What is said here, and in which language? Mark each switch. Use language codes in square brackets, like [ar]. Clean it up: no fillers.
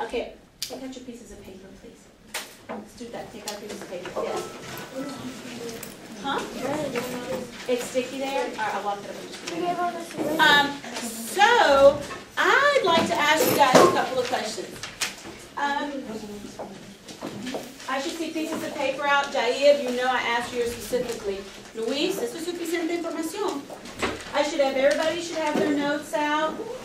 [en] Okay, take out your pieces of paper, please. Let's do that. Take out pieces of paper. Yes. Huh? It's sticky there? All right, I'll walk it up in just a minute. So, I'd like to ask you guys a couple of questions. I should see pieces of paper out. Jair, you know I asked you specifically. [es] Luis, esto es suficiente información. [en] Everybody should have their notes out.